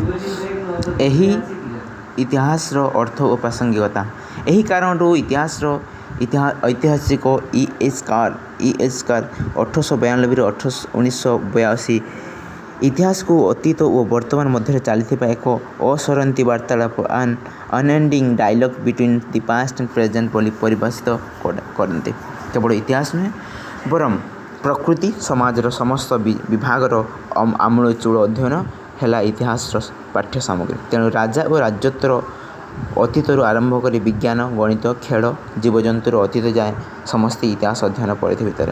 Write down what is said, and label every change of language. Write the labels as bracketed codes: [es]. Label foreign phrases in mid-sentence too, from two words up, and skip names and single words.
[or] ଏହି ଇତିହାସର ଅର୍ଥ ଓ ପ୍ରାସଙ୍ଗିକତା। ଏହି କାରଣରୁ ଐତିହାସିକ E.H. କାର୍ 1892-1982 ଇତିହାସକୁ ଅତୀତ ଓ ବର୍ତ୍ତମାନ ମଧ୍ୟରେ ଚାଲିଥିବା ଏକ ଅସରନ୍ତି ବାର୍ତ୍ତାଳାପ [en] unending dialogue between the past and present [or] ବୋଲି ପରିଭାଷିତ କରନ୍ତି। କେବଳ ଇତିହାସ ନୁହେଁ, ବରଂ ପ୍ରକୃତି ସମାଜର ସମସ୍ତ ବିଭାଗର ଆମୂଳଚୂଳ ଅଧ୍ୟୟନ ହେଲା ଇତିହାସର ପାଠ୍ୟ ସାମଗ୍ରୀ। ତେଣୁ ରାଜା ଓ ରାଜତ୍ୱର ଅତୀତରୁ ଆରମ୍ଭ କରି ବିଜ୍ଞାନ, ଗଣିତ, ଖେଳ, ଜୀବଜନ୍ତୁର ଅତୀତ ଯାଏ ସମସ୍ତେ ଇତିହାସ ଅଧ୍ୟୟନ ପରିଧି ଭିତରେ।